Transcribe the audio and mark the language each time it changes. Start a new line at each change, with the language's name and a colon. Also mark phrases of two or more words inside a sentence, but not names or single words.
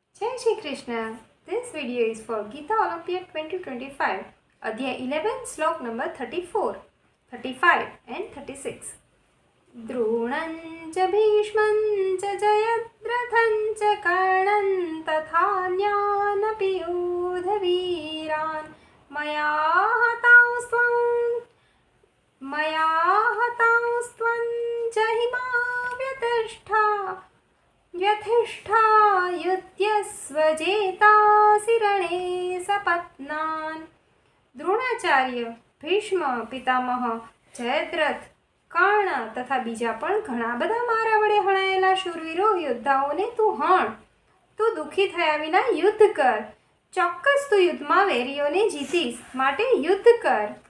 Hindi: जय श्री कृष्ण.
English: This video is for Gita Olympiad 2025, Adhyay 11, Slok number 34, 35 and 36.
Sanskrit: द्रोणं च भीष्मं च जयद्रथं च कर्णं तथान्यानपि योधवीरान् मया हतांस्त्वं च व्यथिष्ठा युध्यस्वजेतासि रणे सपत्नान्.
Gujarati: દ્રોણાચાર્ય, ભીષ્મ પિતામહ, જયદ્રથ, કર્ણ તથા બીજા પણ ઘણા બધા મારા વડે હણાયેલા શૂરવીરો યોદ્ધાઓને તું હણ. તું દુઃખી થયા વિના યુદ્ધ કર. ચોક્કસ તું યુદ્ધમાં વેરીઓને જીતીશ, માટે યુદ્ધ કર.